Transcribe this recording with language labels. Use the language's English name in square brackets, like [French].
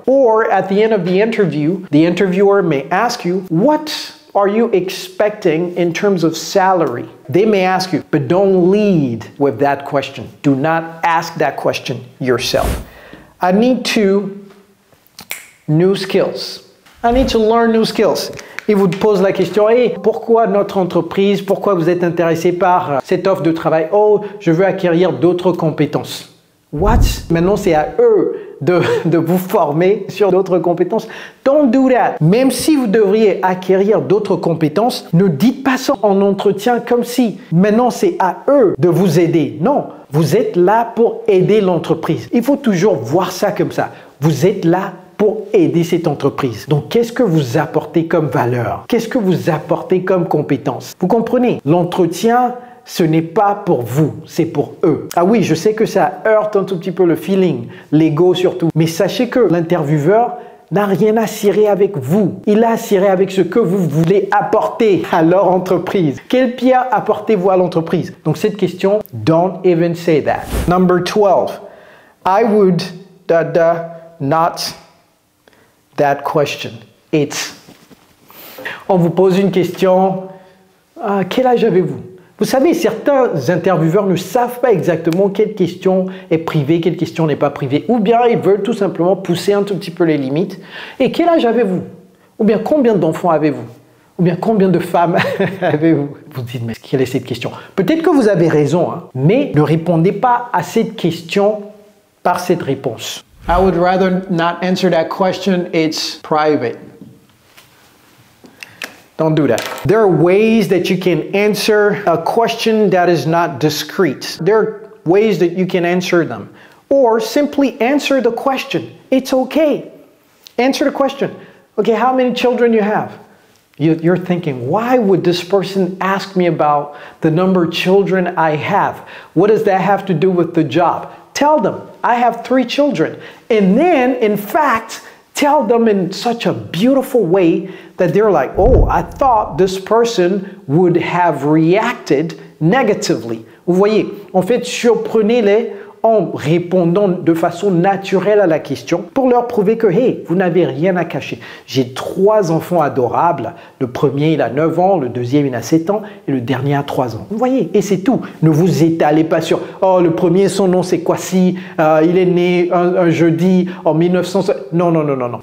[English] Or at the end of the interview, the interviewer may ask you, what are you expecting in terms of salary? They may ask you, but don't lead with that question. Do not ask that question yourself. I need new skills. I need to learn new skills. [French] Il vous pose la question, hey, pourquoi notre entreprise, pourquoi vous êtes intéressé par cette offre de travail? Oh, je veux acquérir d'autres compétences. [English] What? [French] Maintenant, c'est à eux de vous former sur d'autres compétences. [English] Don't do that. [French] Même si vous devriez acquérir d'autres compétences, ne dites pas ça en entretien comme si maintenant c'est à eux de vous aider. Non, vous êtes là pour aider l'entreprise. Il faut toujours voir ça comme ça. Vous êtes là pour aider cette entreprise. Donc, qu'est-ce que vous apportez comme valeur? Qu'est-ce que vous apportez comme compétence? Vous comprenez? L'entretien, ce n'est pas pour vous, c'est pour eux. Ah oui, je sais que ça heurte un tout petit peu le feeling, l'ego surtout. Mais sachez que l'intervieweur n'a rien à cirer avec vous. Il a à cirer avec ce que vous voulez apporter à leur entreprise. Quelle pierre apportez-vous à l'entreprise? Donc, cette question, [English] don't even say that. Number 12. I would not that question. [French] On vous pose une question, quel âge avez-vous? Vous savez, certains intervieweurs ne savent pas exactement quelle question est privée, quelle question n'est pas privée. Ou bien ils veulent tout simplement pousser un tout petit peu les limites. Et quel âge avez-vous? Ou bien combien d'enfants avez-vous? Ou bien combien de femmes avez-vous? Vous dites, mais quelle est cette question? Peut-être que vous avez raison, hein, mais ne répondez pas à cette question par cette réponse. [English] I would rather not answer that question. It's private. Don't do that. There are ways that you can answer a question that is not discreet. There are ways that you can answer them. Or simply answer the question. It's okay. Answer the question. Okay, how many children you have? You're thinking, why would this person ask me about the number of children I have? What does that have to do with the job? Tell them, I have 3 children. And then, in fact, tell them in such a beautiful way that they're like, oh, I thought this person would have reacted negatively. [French] Vous voyez, en fait, surprenez-les en répondant de façon naturelle à la question pour leur prouver que, hey, vous n'avez rien à cacher. J'ai 3 enfants adorables. Le premier, il a 9 ans, le deuxième, il a 7 ans et le dernier a 3 ans. Vous voyez, et c'est tout. Ne vous étalez pas sur, oh, le premier, son nom, c'est quoi si il est né un jeudi en 1900. Non, non, non, non, non.